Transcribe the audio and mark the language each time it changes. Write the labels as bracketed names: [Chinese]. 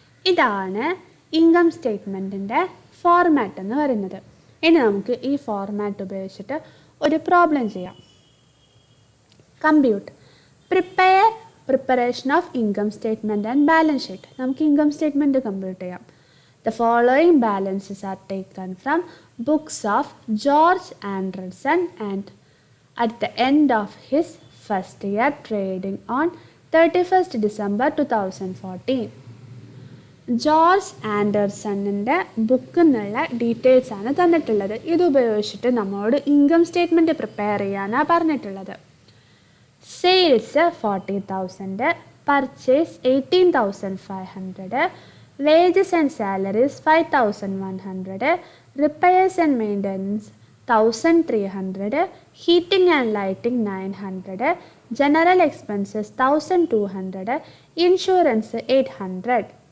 [Malayalam] ഇതാണ് income സ്റ്റേറ്റ്മെൻറ്റിൻ്റെ format എന്ന് പറയുന്നത്. ഇനി നമുക്ക് ഈ ഫോർമാറ്റ് ഉപയോഗിച്ചിട്ട് ഒരു പ്രോബ്ലം ചെയ്യാം. Compute [English] Preparation of income statement and balance sheet. [Malayalam] നമുക്ക് ഇൻകം സ്റ്റേറ്റ്മെൻറ്റ് കമ്പ്യൂട്ട് ചെയ്യാം. [English] The following balances are taken from books of George Anderson and at the end of his first year trading on 31st December 2014. [Malayalam] George ആൻഡർസണിൻ്റെ ബുക്കിൽ നിന്നുള്ള details ആണ് തന്നിട്ടുള്ളത്. ഇതുപയോഗിച്ചിട്ട് നമ്മളോട് income statement prepare ചെയ്യാനാണ് പറഞ്ഞിട്ടുള്ളത്. [English] Sales 40,000, purchase 18,500, wages and salaries 5,100, repairs and maintenance 1,300, heating and lighting 900, general expenses 1,200, insurance 800.